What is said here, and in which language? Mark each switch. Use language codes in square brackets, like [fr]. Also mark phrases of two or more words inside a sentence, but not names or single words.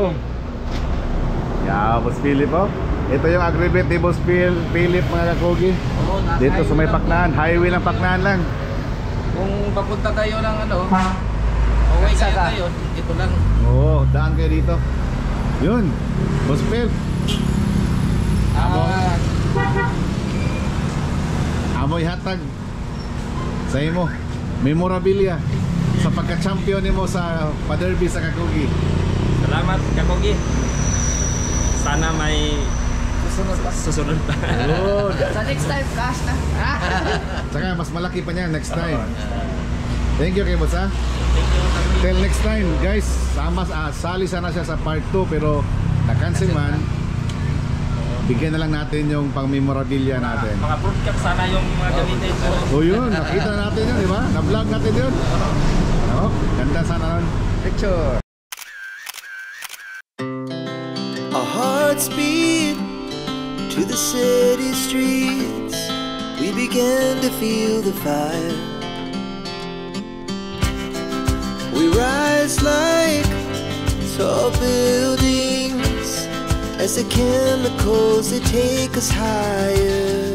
[tl] Yeah, Boss Philip oh. Ito yung Agribit ni Boss Philip, mga kakugi. Dito sa may Paknaan, highway ng Paknaan lang. Kung papunta kayo ng away kayo, ito lang. Oo, daan kayo dito. Yun, Boss Phil. [ceb] Amoy hatag sa imo memorabilia sa pagka-champion nimo sa pa-derby sa Kakugi. Salamat kakugi. [tl] Sana may susunod pa. Good. Sa [en] next time, [tl] cash na. Saka mas malaki pa niya [en] next time. Thank you [tl] kay Boss ha. [en] Till next time guys, [tl] sali sana siya sa part 2 pero na-cancel man. Bigyan na lang natin yung pang-memorabilia natin. Mga [en] fruit cup [tl] sana yung mga gamitin ko. O yun, nakita na natin yun, di ba? Na-vlog natin yun. Oh, ganda sana nun. Picture. [en] Our hearts beat to the city streets, we began to feel the fire. We rise like tall buildings as the chemicals, they take us higher.